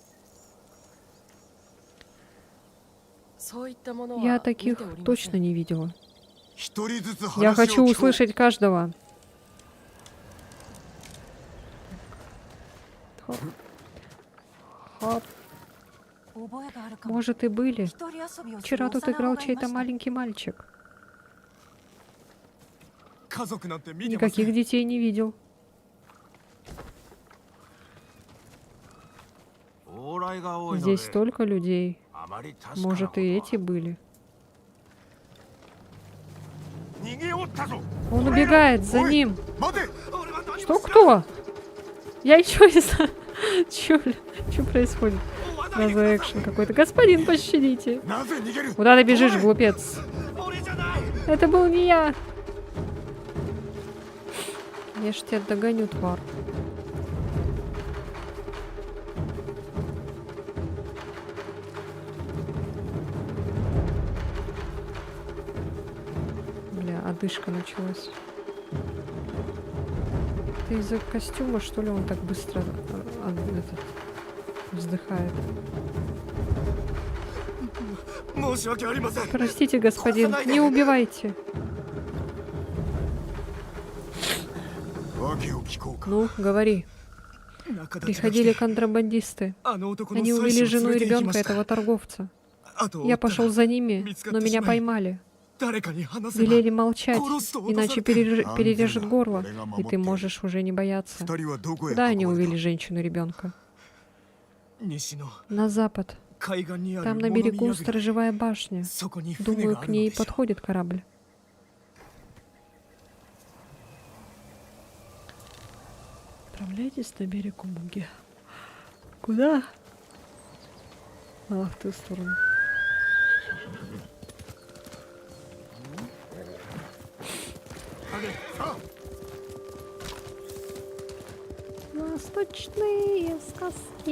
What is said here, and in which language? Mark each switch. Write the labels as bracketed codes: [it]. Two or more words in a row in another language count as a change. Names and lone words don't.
[ru] Я таких точно не видела. Я хочу услышать каждого. Хоп. Хоп. [ja] 覚えがあるかも。 [ru] Может, и были. [ja] 一人遊びをする [ru] Вчера тут [ja] 幼 [ru] играл [ja] 子がいま [ru] чей-то [ja] した。 [ru] маленький мальчик. [ja] 家族なんて見てません [ru] Никаких детей не видел. [ja] 往来が多いので [ru] Здесь столько людей. [ja] あまり確かな [ru] Может, и эти были. [ja] 逃げおったぞ [ru] Он убегает за ним. [ja] 待て [ru] Что, кто? Я ничего не знаю. Что происходит? Раза экшен какой-то. Господин, пощадите. [ja] なぜ逃げる [ru] Куда ты бежишь, глупец? [ja] 俺じゃない [ru] Это был не я. Я ж тебя догоню, тварь. Бля, одышка началась. Это из-за костюма, что ли, он так быстро вздыхает? [ja] 申し訳ありません [ru] Простите, господин, не убивайте. [ja] 訳を聞こうか [ru] Ну, говори. [ja] 中立ちが来て [ru] Приходили контрабандисты. [ja] あの男の [ru] Они [ja] 妻子を [ru] увели жену [ja] 連 [ru] и [ja] れて行きま [ru] ребенка [ja] した [ru] этого торговца. [ja] あとを追 [ru] Я [ja] ったら [ru] пошел за ними, но меня поймали. [ja] 誰かに話せば [ru] Велели молчать, [ja] 殺すと脅され [ru] иначе [ja] て [ru] перережет горло, и ты можешь уже не бояться. [ja] 二人はどこへ [ru] Куда они [ja] 運ばれ [ru] увели женщину и ребенка? [ja] た西の [ru] На запад. [ja] 海岸にある [ru] Там на [ja] 物見 [ru] берегу [ja] 櫓 [ru] сторожевая башня. [ja] そこに船 [ru] Думаю, [ja] があ [ru] к [ja] るの [ru] ней [ja] でしょう [ru] подходит корабль. Отправляйтесь на берег Умуги. Куда? А, в ту сторону. Восточные сказки.